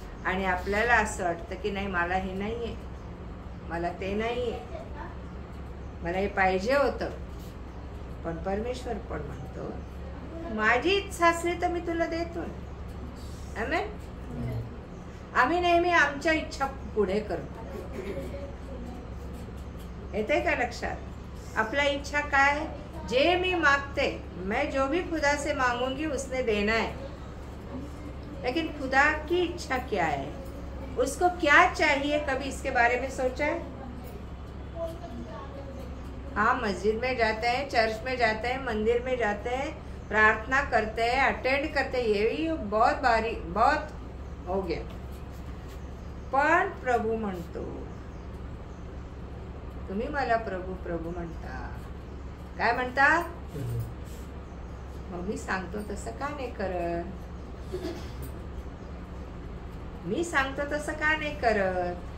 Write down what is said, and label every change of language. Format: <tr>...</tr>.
<mr>आणि आपल्याला असं वाटतं की नाही मला हे नाहीये, मला ते नाहीये, मला हे पाहिजे होतं. पण परमेश्वर पण म्हणतो माझी इच्छा असली तर मी तुला देतो. आमेन. आम्ही नेहमी आमच्या इच्छा पुढे करतो. येते का लक्षात. आपला इच्छा काय, जे मी मागते,</mr> <hi>मैं जो भी खुदा से मांगूंगी उसने देना है. लेकिन खुदा की इच्छा क्या है, उसको क्या चाहिए, कभी इसके बारे में सोचा है. हाँ, मस्जिद में जाते हैं, चर्च में जाते हैं, मंदिर में जाते हैं, प्रार्थना करते हैं, अटेंड करते हैं, ये भी बहुत हो गया.</hi> <mr>पण प्रभू म्हणतो, तुम्ही मला प्रभू प्रभू म्हणता, काय म्हणता. मग मी सांगतो तसं का नाही करत, मी सांगतो तसं का नाही करत.</mr>